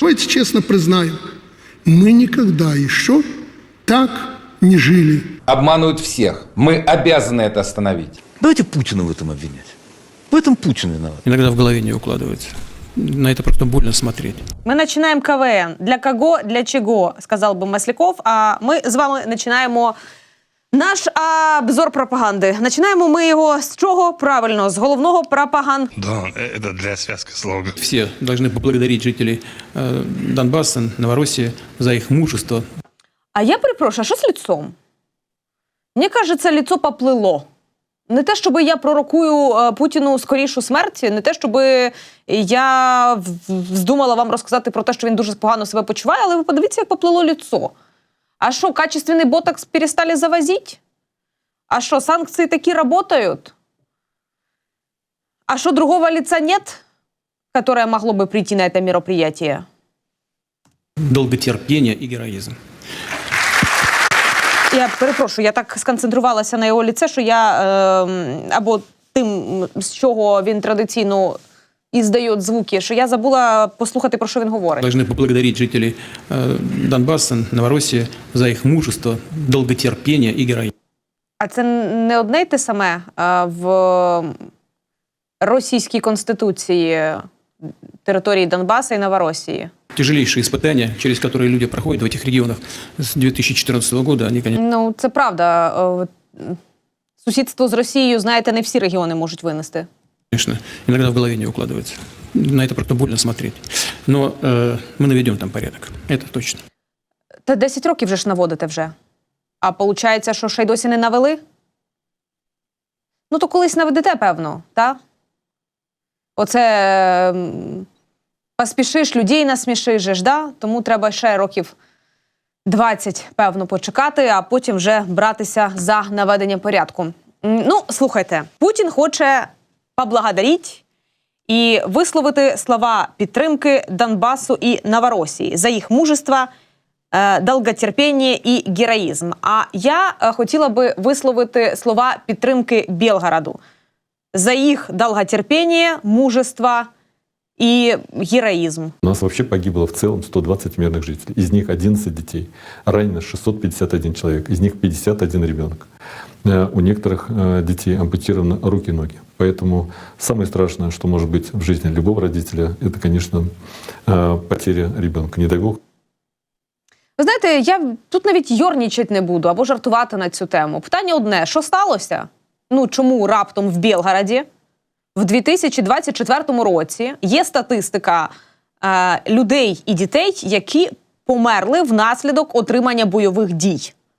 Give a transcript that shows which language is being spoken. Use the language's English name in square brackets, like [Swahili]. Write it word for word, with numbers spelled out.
[Russian] Давайте честно признаем, мы никогда еще так не жили. Обманывают всех. Мы обязаны это остановить. Давайте Путина в этом обвинять. В этом Путин виноват. Иногда в голове не укладывается. На это просто больно смотреть. [Ukrainian] Ми починаємо КВН. Для кого, для чого, сказав би Масляков. А ми з вами починаємо наш обзор пропаганди. Починаємо ми його з чого? Правильно, з головного пропаган. [Russian] Да, это для связки слоган. Все должны поблагодарить жителей э, Донбасса, Новороссии за их мужество. [Ukrainian] А я перепрошую, а що з лицом? Мені кажеться, лицо поплило. Не те, щоб я пророкую Путіну скорішу смерть, не те, щоб я вздумала вам розказати про те, що він дуже погано себе почуває, але ви подивіться, як поплило лицо. А що, качественний ботокс перестали завозити? А що, санкції такі працюють? А що, [Russian] другого лица нет, которое могло бы прийти на это мероприятие? Долготерпение и героизм. [Ukrainian] Я перепрошую, я так сконцентрувалася на його лице, що я е, або тим, з чого він традиційно іздає звуки, що я забула послухати, про що він говорить. [Russian] Должны поблагодарить жителей э, Донбасса, Новороссии за їх мужество, [Ukrainian] долготерпіння і героїзм. А це не одне й те саме е, в російській конституції території Донбаса і Новороссії? [Russian] Тяжелейшие испытания, через которые люди проходят в этих регионах с две тысячи четырнадцатого года, они, конечно... [Ukrainian] Ну, це правда. Сусідство з Росією, знаєте, не всі регіони можуть винести. [Russian] Конечно. Иногда в голове не укладывается. На это просто больно смотреть. Но э, мы наведем там порядок. Это точно. [Ukrainian] Та десять років вже ж наводите вже. А получається, що ще й досі не навели? Ну, то колись наведете, певно, так? Оце... Поспішиш, людей насмішиш, же ж, да? Тому треба ще років двадцять, певно, почекати, а потім вже братися за наведення порядку. Ну, слухайте, Путін хоче поблагодарити і висловити слова підтримки Донбасу і Новороссії за їх мужество, долготерпіння і героїзм. А я хотіла би висловити слова підтримки Белгороду за їх долготерпіння, [Russian] мужество и героизм. У нас вообще погибло в целом сто двадцать мирных жителей. Из них одиннадцать детей. Ранено шестьсот пятьдесят один человек. Из них пятьдесят один ребенок. У некоторых детей ампутированы руки и ноги. Поэтому самое страшное, что может быть в жизни любого родителя, это, конечно, потеря ребенка. Не дай бог. [Ukrainian] Ви знаєте, я тут навіть йорнічать не буду або жартувати на цю тему. Питання одне. Що сталося? Ну, чому раптом в Белгороді? В дві тисячі двадцять четвертому році є статистика е, людей і дітей, які померли внаслідок отримання бойових дій.